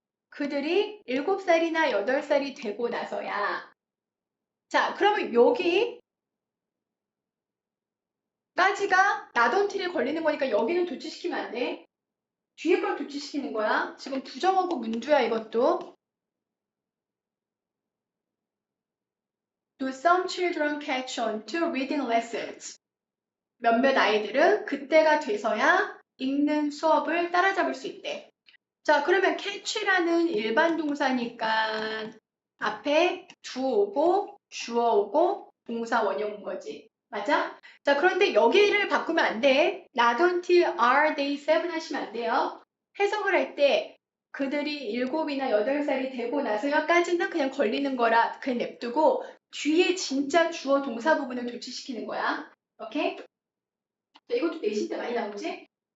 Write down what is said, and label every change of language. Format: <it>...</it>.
<ko>그들이 7살이나 8살이 되고 나서야. 자, 그러면 여기 까지가 나던틸에 걸리는 거니까 여기는 도치시키면 안 돼. 뒤에 걸 도치시키는 거야. 지금 부정어구 문두야 이것도.</ko> <en>Do some children catch on to reading lessons?</en> <ko>몇몇 아이들은 그때가 돼서야 읽는 수업을 따라잡을 수 있대. 자, 그러면 catch라는 일반 동사니까 앞에 do 오고 주어 오고 동사 원형 온 거지. 맞아? 자, 그런데 여기를 바꾸면 안 돼.</ko> <en>Not until are they 7</en> <ko>하시면 안 돼요. 해석을 할 때 그들이 7이나 8살이 되고 나서야까지는 그냥 걸리는 거라 그냥 냅두고 뒤에 진짜 주어 동사 부분을 도치시키는 거야. 오케이? 자, 이것도 내신 때 많이 나오지?</ko>